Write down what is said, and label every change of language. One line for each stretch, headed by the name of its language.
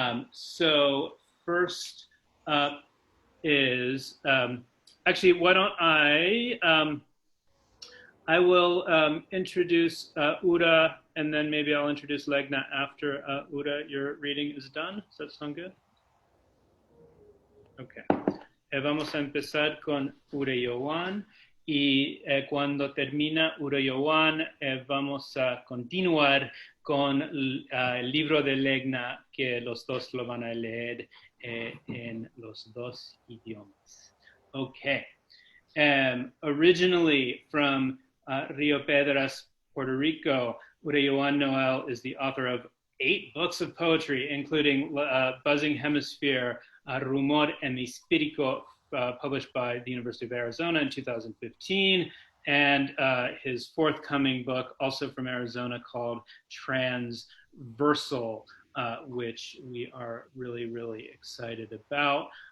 English: So first up is, actually, why don't I will introduce Ura, and then maybe I'll introduce Legna after Ura, your reading is done. Does that sound good? Okay.
Spanish: Vamos a empezar con Urayoán, y cuando termina Urayoán, vamos a continuar con el libro de Legna, que los dos lo van a leer en los dos idiomas.
English: Okay. Originally from Rio Piedras, Puerto Rico, Urayoán Noel is the author of 8 books of poetry, including Buzzing Hemisphere, Rumor Hemisférico, published by the University of Arizona in 2015, and his forthcoming book, also from Arizona, called Transversal, which we are really, really excited about.